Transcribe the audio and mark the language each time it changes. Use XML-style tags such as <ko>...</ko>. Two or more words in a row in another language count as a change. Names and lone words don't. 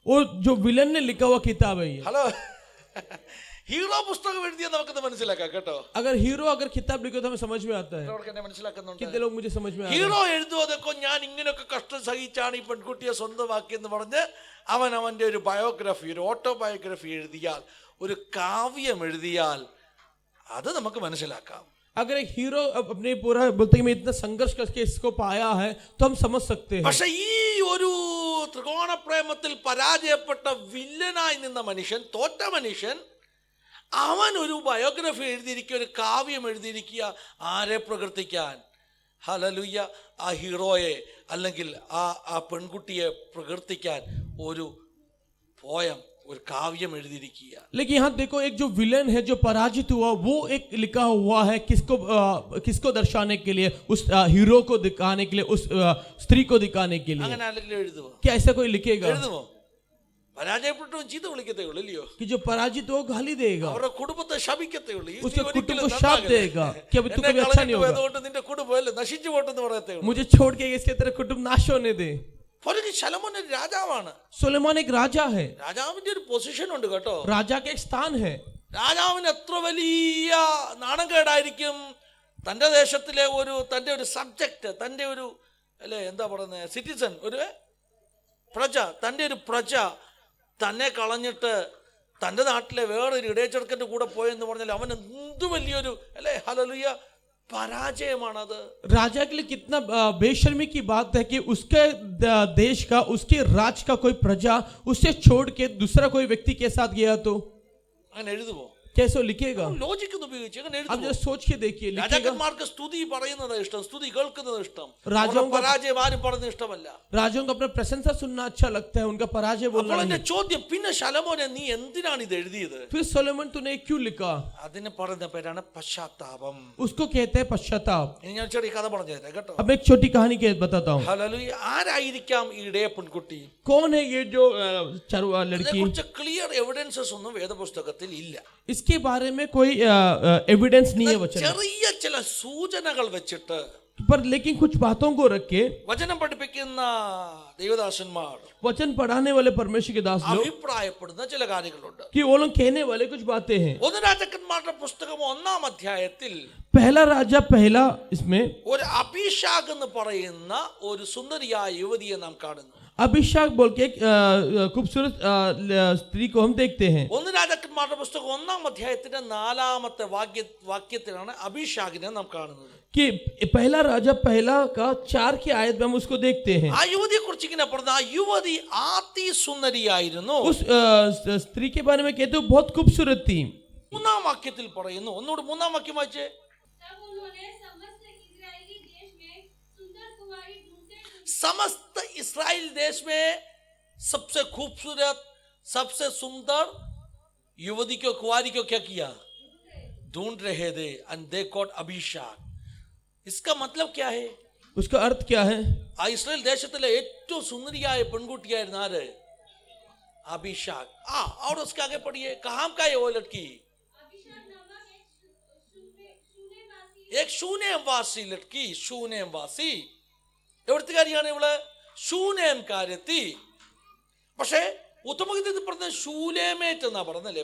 <hi>वो जो विलन ने लिखा हुआ किताब है ये।</hi> <ml>ഹലോ, ഹീറോ പുസ്തകം എഴുതിയ നമുക്കത് മനസ്സിലാക്കാം കേട്ടോ.</ml> <hi>अगर हीरो अगर किताब लिखे तो हमें समझ में आता है।</hi> <ml>അവർക്ക് എന്നെ മനസ്സിലാക്കുന്നുണ്ട്.</ml> <hi>कितने लोग मुझे समझ में आ रहे हैं?</hi> <ml>ഹീറോ എഴുതുവതൊക്കെ ഞാൻ ഇങ്ങനെയൊക്കെ കഷ്ടം സഹിച്ചാണ് ഈ പെൺകുട്ടിയെ സ്വന്തമാക്കി എന്ന് പറഞ്ഞ് അവന്റെ ഒരു ബയോഗ്രഫി, ഒരു ഓട്ടോബയോഗ്രഫി എഴുതിയാൽ, ഒരു കാവ്യം എഴുതിയാൽ അത് നമുക്ക് മനസ്സിലാക്കാം.</ml> <hi>अगर एक हीरो अपने पूरा बोलते हैं मैं इतना संघर्ष करके इसको पाया है तो हम समझ सकते हैं।</hi> <ml>പക്ഷെ ഈ ഒരു ത്രികോണ പ്രേമത്തിൽ പരാജയപ്പെട്ട വില്ലനായി നിന്ന മനുഷ്യൻ, തോറ്റ മനുഷ്യൻ, അവൻ ഒരു ബയോഗ്രഫി എഴുതിയിരിക്കുക, ഒരു കാവ്യം എഴുതിയിരിക്കുക. ആരെ പ്രകീർത്തിക്കാൻ? ഹല്ലേലൂയ. ആ ഹീറോയെ അല്ലെങ്കിൽ ആ പെൺകുട്ടിയെ പ്രകീർത്തിക്കാൻ ഒരു പോയം, ഒരു കാവ്യം എഴുതിയിരിക്കുക.</ml> <hi>लेकिन यहाँ देखो एक जो विलन है जो पराजित हुआ वो एक लिखा हुआ है किसको दर्शाने के लिए, उस हीरो को दिखाने के लिए, उस स्त्री को दिखाने के लिए।</hi> <ml>അങ്ങനെ ആരെങ്കിലും എഴുതുമോ?</ml> <hi>क्या ऐसा कोई लिखेगा?</hi> <ml>എഴുതുമോ? പരാജയപ്പെട്ടവൻ ചീത്ത വിളിക്കത്തേ ഉള്ളൂ, ഇല്ലയോ?</ml> <hi>कि जो पराजित हो गाली देगा,</hi> <ml>അവരുടെ കുടുംബത്തെ ശപിക്കത്തേ ഉള്ളൂ.</ml> <hi>उसके कुटुंब को शाप देगा कि अब तू कभी अच्छा नहीं होगा,</hi> <ml>അതുകൊണ്ട് നിന്റെ കുടുംബം അല്ലേ നശിച്ചു പോട്ടെന്ന് പറയത്തേ ഉള്ളൂ.</ml> <hi>मुझे छोड़ के इसके तेरा कुटुंब नाश होने दे।</hi> <ml>ശലോമോൻ ഒരു രാജാവാണ്.</ml> <hi>सुलेमान एक राजा है,</hi> <ml>രാജാവിന്റെ ഒരു പൊസിഷൻ ഉണ്ട് കേട്ടോ.</ml> <hi>राजा का एक स्थान है।</hi> <ml>രാജാവിന് എത്ര വലിയ നാണക്കേടായിരിക്കും തൻ്റെ ദേശത്തിലെ തൻ്റെ ഒരു സബ്ജക്റ്റ്, തൻ്റെ ഒരു അല്ലേ എന്താ പറയുന്നത്, സിറ്റിസൺ, ഒരു പ്രജ, തൻ്റെ ഒരു പ്രജ തന്നെ കളഞ്ഞിട്ട് തൻ്റെ നാട്ടിലെ വേറൊരു ഇടയച്ചെറുക്കൻ്റെ കൂടെ പോയെന്ന് പറഞ്ഞാൽ അവൻ എന്ത് വലിയൊരു അല്ലേ ഹല്ലേലൂയ പരാജയമാണത്.</ml> <hi>राजा के लिए कितना बेशर्मी की बात है कि उसके देश का, उसके राज का कोई प्रजा उसे छोड़ के दूसरा कोई व्यक्ति के साथ गया तो</hi> <ml>അങ്ങനെ എഴുതുമോ?</ml> <hi>कैसे लिखेगा?</hi> <ml>ലോജിക്ക് ഉപയോഗിച്ച് അങ്ങനെ</ml> <hi>आप</hi> <ml>എഴുതുമോ?</ml> <hi>जरा सोच के देखिए, लिखेगा?</hi> <ml>രാജാക്കന്മാർക്ക് സ്തുതി പറയുന്നത് ഇഷ്ടം, സ്തുതി കേൾക്കുന്നത് ഇഷ്ടം. രാജാവും പരാജയം ആരും പറയുന്നത് ഇഷ്ടമല്ല.</ml> <hi>राजाओं को अपना प्रशंसा सुनना अच्छा लगता है, उनका पराजय बोलना</hi> <ml>അപ്പോൾ എന്റെ</ml> <hi>नहीं।</hi> <ml>ചോദ്യം, പിന്നെ ശലോമോനെ നീ എന്തിനാണ് ഇത് എഴുതിയത്?</ml> <hi>फिर सोलोमन तूने क्यों लिखा?</hi> <ml>അതിന് പറയുന്ന പേരാണ് പശ്ചാത്താപം.</ml> <hi>उसको कहते हैं पश्चाताप।</hi> <ml>ഇനി ഞാൻ ചെറിയ കഥ പറഞ്ഞു തരാം കേട്ടോ.</ml> <hi>अब एक छोटी कहानी के बताता हूँ।</hi> <ml>ഹല്ലേലൂയ. ആരായിരിക്കാം ഈ ഇടയ പെൺകുട്ടി?</ml> <hi>कौन है ये जो लड़की?</hi> <ml>ഇതിനെക്കുറിച്ച്</ml> <en>clear evidences</en> <ml>ഒന്നും വേദപുസ്തകത്തിൽ ഇല്ല.</ml> <hi>इसके बारे में कोई एविडेंस नहीं है वचन,</hi> <ml>ചെറിയ ചില സൂചനകൾ വെച്ചിട്ട്</ml> <hi>पर लेकिन कुछ बातों को रख के</hi> <ml>വചനം പഠിപ്പിക്കുന്ന ദൈവദാസന്മാർ,</ml> <hi>वचन पढ़ाने वाले परमेश्वर के दास लोग</hi> <ml>അഭിപ്രായപ്പെടുന്ന ചില കാര്യങ്ങളുണ്ട്.</ml> <hi>कि वो लोग कहने वाले कुछ बातें हैं।</hi> <ml>ഒന്ന് രാജാക്കന്മാരുടെ പുസ്തകം 1-ാം അധ്യായത്തിൽ</ml> <hi>पहला राजा पहला इसमें</hi> <ml>ഒരു അബീഷാഗ് എന്ന് പറയുന്ന ഒരു സുന്ദരിയായ യുവതിയെ നാം കാണുന്നു.</ml> <hi>अभिषेक बोल के एक खूबसूरत स्त्री को हम देखते हैं।</hi> <ml>ഒന്ന് രാജാക്കന്മാരുടെ പുസ്തകം 1-ാം അധ്യായത്തിന്റെ 4-ാമത്തെ വാക്യത്തിലാണ് അബീഷാഗിനെ നാം കാണുന്നത്.</ml> <hi>कि पहला राजा पहला का 4 की आयत में हम उसको देखते हैं।</hi> <ml>ആ യുവതിയെ കുറിച്ച് ഇങ്ങനെ പറഞ്ഞ, ആ യുവതി അതിസുന്ദരിയായിരുന്നു.</ml> <hi>उस स्त्री के बारे में कहते हो बहुत खूबसूरत थी।</hi> <ml>3-ാം വാക്യത്തിൽ പറയുന്നു, ഒന്നുകൂടി 3-ാം വാക്യം വായിച്ചേ.</ml> <hi>समस्त इस्राइल देश में सबसे खूबसूरत, सबसे सुंदर युवती को, कुंवारी को क्या किया? ढूंढ रहे थे.</hi> <en>and they got</en> <hi>अभिषेक. इसका मतलब क्या है? उसका अर्थ क्या है?</hi> <ml>ആ ഇസ്രായേൽ ദേശത്തിലെ ഏറ്റവും സുന്ദരിയായ പെൺകുട്ടിയായിരുന്നു ആര്?</ml> <hi>अभिषेक. और उसके आगे पढ़िए, कहाँ का है वो लड़की? एक शूनेमवासी लड़की.</hi> <ml>शूनेमवासी എവിടുത്തുകാരിയാണ് ഇവള്? ശൂനേംകാരെത്തി. പക്ഷേ ഉത്തമഗീതത്തിൽ പറഞ്ഞ ശൂലേമേറ്റ് എന്നാ പറഞ്ഞല്ലേ.</ml>